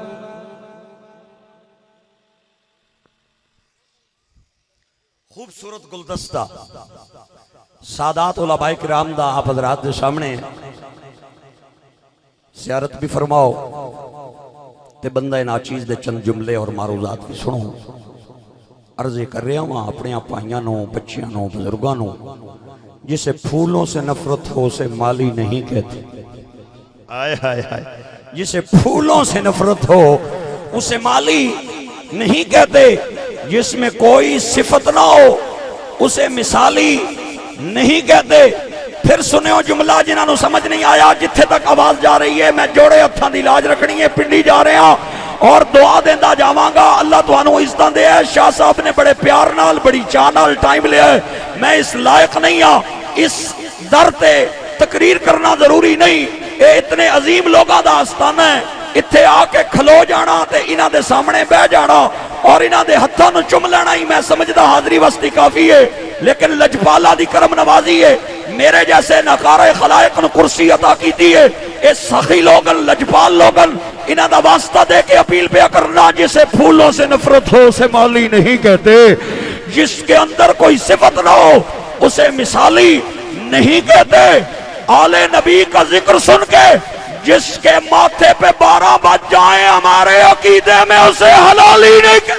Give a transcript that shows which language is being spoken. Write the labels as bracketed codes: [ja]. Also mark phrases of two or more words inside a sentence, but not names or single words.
[pa] خوبصورت گلدستہ سادات علماء کرام دا آپ حضرات دے سامنے زیارت بھی فرماؤ تے بندہ ناچیز دے چند جملے اور معروضات بھی سنو [ur] عرضے کر رہا ہوں [pa] اپنے پائیاں نو بچیاں نو بزرگاں نو [ur] جسے پھولوں سے نفرت ہو اسے مالی نہیں کہتے آئے آئے آئے جسے پھولوں سے نفرت ہو اسے مالی نہیں کہتے، جس میں کوئی صفت نہ ہو اسے مثالی نہیں کہتے۔ [pa] پھر سنو جملہ جنہاں نو سمجھ نہیں آیا، جتھے تک آواز جا رہی ہے میں جوڑے ہتھاں دی لاج رکھنی ہے، پنڈی جا رہے ہاں اور دعا دیندہ جاواں گا۔ اللہ تانوں عزتاں دے۔ شاہ صاحب نے بڑے پیار نال بڑی چاہ نال ٹائم لیا ہے، میں اس لائق نہیں ہاں اس در تے تقریر کرنا ضروری نہیں۔ اے اتنے عظیم لوگاں دا آستانہ ہے، اتھے آ کے کھلو جانا تے انہاں دے سامنے بہ جانا اور انہاں دے ہتھاں نو چم لینا ہی میں سمجھدا حاضری وسطی کافی ہے۔ لیکن لجپالا دی کرم نوازی ہے، میرے جیسے ناکارہ خلائق نو کرسی عطا کیتی ہے۔ اس سخی لوگن لجپال لوگن انہاں دا واسطہ دے کے اپیل پہ کرنا، [ur] جسے پھولوں سے نفرت ہو اسے مالی نہیں کہتے، جس کے اندر کوئی صفت نہ ہو اسے مثالی نہیں کہتے۔ آل نبی کا ذکر سن کے جس کے ماتھے پہ 12 بج جائیں ہمارے عقیدے میں اسے حلالی نہیں کہتے۔